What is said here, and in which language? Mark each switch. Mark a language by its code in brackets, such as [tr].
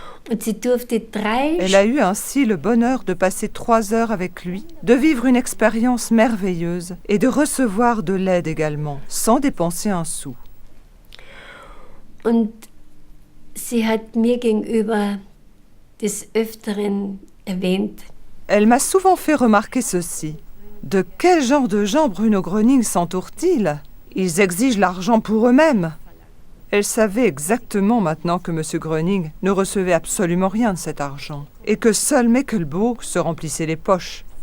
[fr] Elle a eu ainsi le bonheur de passer 3 heures avec lui, de vivre une expérience merveilleuse et de recevoir de l'aide également, sans dépenser un sou. [de] Und sie hat mir gegenüber des Öfteren erwähnt. [fr] Elle m'a souvent fait remarquer ceci. De quel genre de gens Bruno Gröning s'entoure-t-il ? Ils exigent l'argent pour eux-mêmes. Elle savait exactement maintenant que M. Gröning ne recevait absolument rien de cet argent et que seul Meckelbourg se remplissait les poches.